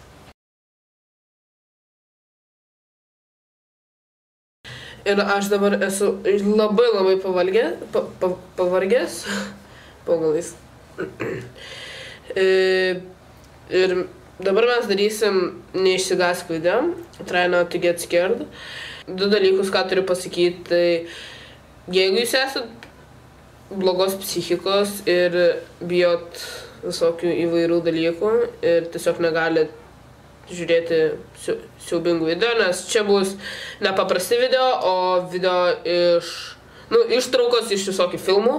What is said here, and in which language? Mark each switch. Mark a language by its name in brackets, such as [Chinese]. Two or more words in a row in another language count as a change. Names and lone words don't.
[Lithuanian] Ir aš dabar esu labai pavargęs. Pagalais. Ir dabar mes darysim neišsigąsk video, [English] try not to get scared. [Lithuanian] Du dalykus, ką turiu pasakyti, tai jeigu jūs esat blogos psichikos ir bijot visokių įvairių dalykų ir tiesiog negalit žiūrėti siaubingų video, nes čia bus nepaprasti video, o video ištraukos iš visokių filmų.